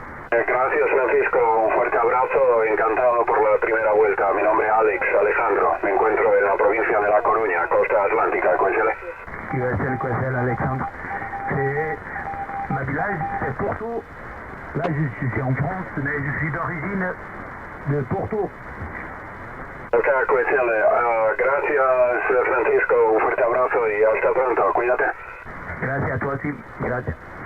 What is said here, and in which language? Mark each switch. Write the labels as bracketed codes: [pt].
[es] Gracias, Francisco, un fuerte abrazo, encantado por la primera vuelta. Mi nombre es Alex Alejandro, me encuentro en la provincia de La Coruña, costa atlántica, QSL Alexandre. [fr] C'est ma village, c'est Porto. Là, je suis en France, mais je suis d'origine de Porto. [es] Ok, QSL, gracias, Francisco, un fuerte abrazo y hasta pronto, cuídate. Gracias a [fr] toi aussi, [es] gracias.